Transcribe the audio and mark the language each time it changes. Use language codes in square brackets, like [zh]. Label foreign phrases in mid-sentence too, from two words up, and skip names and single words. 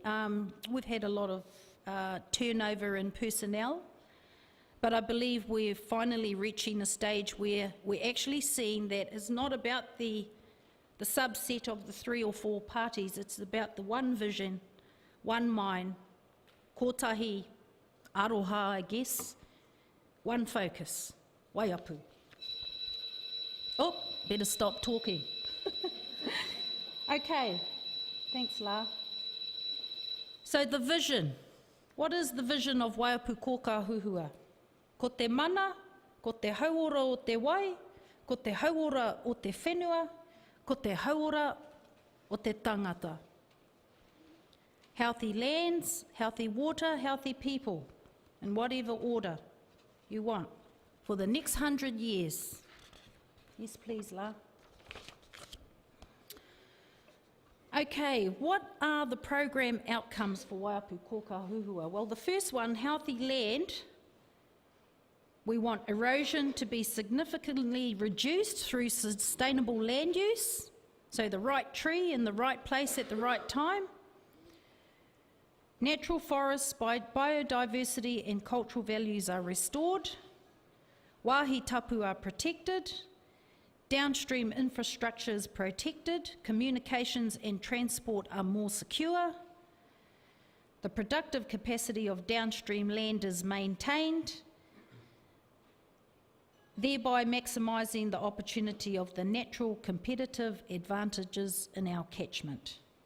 [en] We've had a lot of turnover in personnel, but I believe we're finally reaching a stage where we're actually seeing that it's not about the subset of the 3 or 4 parties, it's about the one vision, one mind, [mi] kotahi, aroha, [en] I guess, one focus, Waiapu. Oh, better stop talking. Okay, thanks, La. So the vision. What is the vision of Waiapu Koka Huhua? [mi] Ko te mana, ko te hauora o te wai, ko te hauora o te whenua, ko te hauora o te tangata. [en] Healthy lands, healthy water, healthy people, in whatever order you want, for the next 100 years. Yes, please, La. Okay, what are the program outcomes for Waiapu Koka Huhua? Well, the first one, healthy land. We want erosion to be significantly reduced through sustainable land use, so the right tree in the right place at the right time. Natural forests, biodiversity and cultural values are restored. [mi] Wāhi tapu [en] are protected. Downstream infrastructure is protected. Communications and transport are more secure. The productive capacity of downstream land is maintained, thereby maximising the opportunity of the natural competitive advantages in our catchment.